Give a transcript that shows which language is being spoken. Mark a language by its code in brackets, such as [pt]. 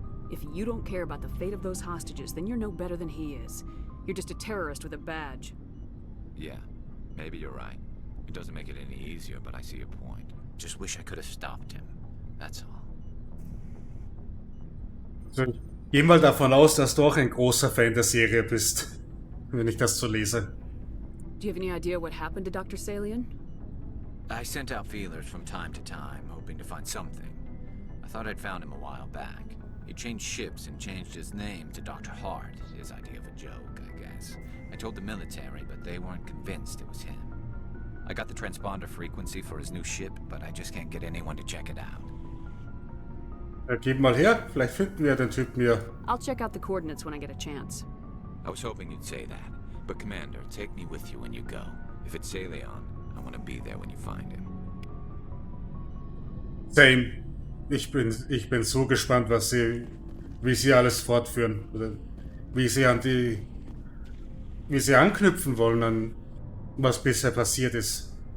[en] If you don't care about the fate of those hostages, then you're no better than he is. You're just a terrorist with a badge. Yeah, maybe you're right. It doesn't make it any easier, but I see your point. Just wish I could have stopped him. That's all. [de] So, geh mal davon aus, dass du auch ein großer Fan der Serie bist, wenn ich das so lese. [en] Do you have any idea what happened to Dr. Salian? I sent out feelers from time to time, hoping to find something. I thought I'd found him a while back. He changed ships and changed his name to Dr. Hart, his idea of a joke, I guess. I told the military, but they weren't convinced it was him. I got the transponder frequency for his new ship, but I just can't get anyone to check it out. [de] Gib mal her, vielleicht finden wir den Typen hier. [en] I'll check out the coordinates when I get a chance. I was hoping you'd say that. But Commander, take me with you when you go. If it's Salion, I want to be there when you find him. Same. [de] Ich bin so gespannt, wie sie alles fortführen. Oder wie sie anknüpfen wollen an was bisher passiert ist.